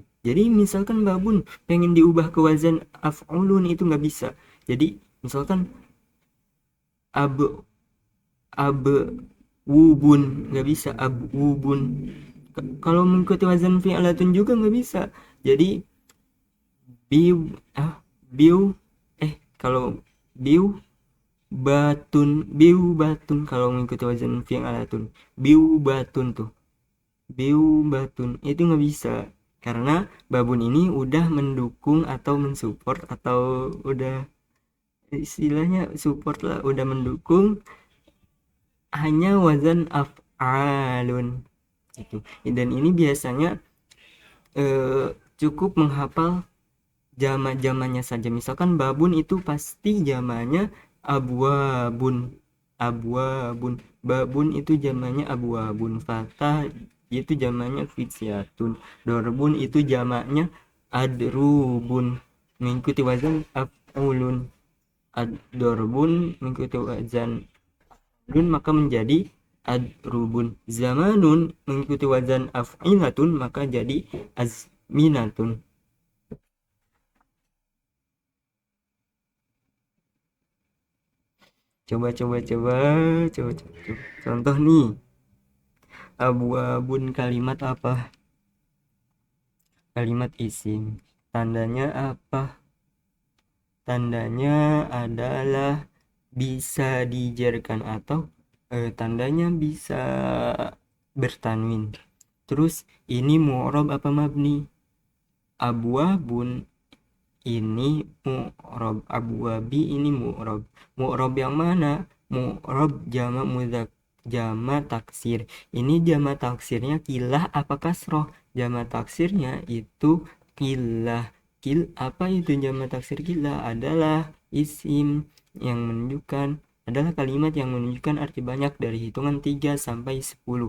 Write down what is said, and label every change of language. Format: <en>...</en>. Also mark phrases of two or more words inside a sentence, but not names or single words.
<id>Jadi misalkan babun pengen diubah ke wazan af'ulun itu nggak bisa. Jadi misalkan ab ab wubun, nggak bisa. Wubun. Kalau mengikuti wazan fi'latun juga nggak bisa. Jadi biu biu kalau biu biu batun kalau mengikuti wazan fi'latun. Biu batun tuh. Biu batun itu nggak bisa karena babun ini udah mendukung atau mensupport atau udah istilahnya support lah, udah mendukung hanya wazan af'alun itu. Dan ini biasanya cukup menghafal jama-jamanya saja. Misalkan babun itu pasti jamanya abwabun. Abwabun. Babun itu jamanya abwabun. Fatah itu jamanya fityatun. Dorbun itu jamaknya adrubun. Mengikuti wazan af'ulun. Ad-dorbun mengikuti wazan af'ulun maka menjadi adrubun. Zamanun mengikuti wazan af'ilatun maka jadi azminatun. Coba. Contoh nih, abu-abun kalimat apa? Kalimat isim. Tandanya apa? Tandanya adalah bisa dijarkan atau tandanya bisa bertanwin. Terus ini mu'rob apa mabni? Abu-abun ini mu'rob, abwabi ini mu'rob. Mu'rob yang mana? Mu'rob jama mudzakkar, jama taksir. Ini jama taksirnya kilah apa kasroh? Jama taksirnya itu kilah. Apa itu jama taksir kilah? Adalah isim yang menunjukkan, adalah kalimat yang menunjukkan arti banyak dari hitungan 3 sampai 10.</id>